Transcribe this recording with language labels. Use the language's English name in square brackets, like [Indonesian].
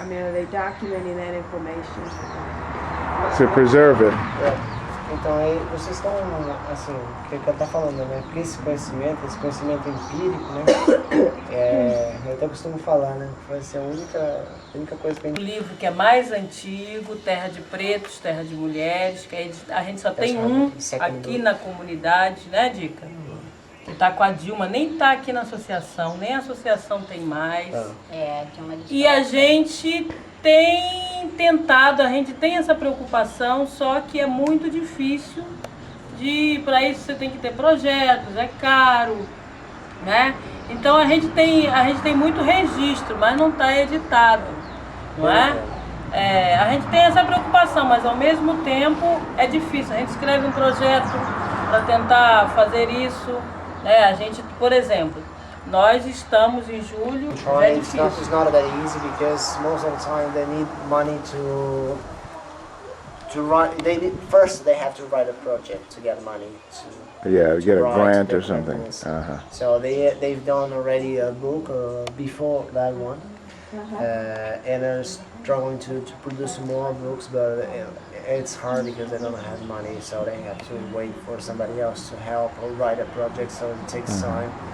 [English] I mean, are they documenting that information? To preserve it. [Portuguese] Então aí vocês estão, assim, o que eu tô falando, né? Porque esse conhecimento empírico, né? Eu até costumo falar, né? Vai ser a única coisa que a O gente... livro que é mais antigo, Terra de Pretos, Terra de Mulheres, que a gente só tem um aqui na comunidade, né, Dica? Que tá com a Dilma, nem tá aqui na associação, nem a associação tem mais. Tinha uma E a gente tem tentado, a gente tem essa preocupação, só que é muito difícil para isso você tem que ter projetos, é caro, né? Então a gente tem muito registro, mas não está editado, não é? A gente tem essa preocupação, mas ao mesmo tempo é difícil. A gente escreve um projeto para tentar fazer isso, né? A gente, por exemplo, nós estamos em julho, é [English] Trying, [Portuguese] difícil. [English] it's not that easy, because most of the time they need money to write. First they have to write a project to get money to Yeah, get a write grant the or something. companies. So they've done already a book before that one, and they're struggling to produce more books, but it's hard because they don't have money, so they have to wait for somebody else to help or write a project, so it takes time.